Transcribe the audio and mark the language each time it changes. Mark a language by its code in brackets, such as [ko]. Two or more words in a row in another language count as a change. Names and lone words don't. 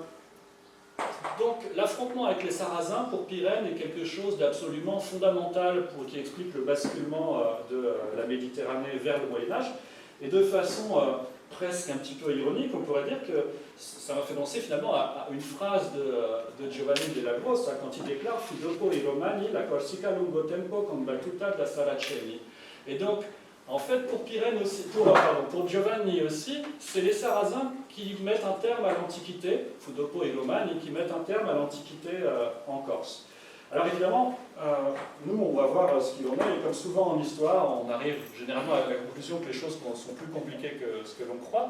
[fr] Donc l'affrontement avec les Sarrasins pour Pirenne est quelque chose d'absolument fondamental qui explique le basculement de la Méditerranée vers le Moyen-Âge. Et de façon presque un petit peu ironique, on pourrait dire que ça m'a fait penser finalement à une phrase de Giovanni della Grossa quand il déclare « [it] Fu dopo i Romani la Corsica lungo tempo combattuta da Saraceni ». [fr] Et donc, en fait, pour Pirenne aussi, pour Giovanni aussi, c'est les Sarrasins qui mettent un terme à l'Antiquité, [it] Fu dopo i Romani, [fr] qui mettent un terme à l'Antiquité en Corse. Alors évidemment, nous on va voir ce qu'il en est, et comme souvent en histoire, on arrive généralement à la conclusion que les choses sont plus compliquées que ce que l'on croit.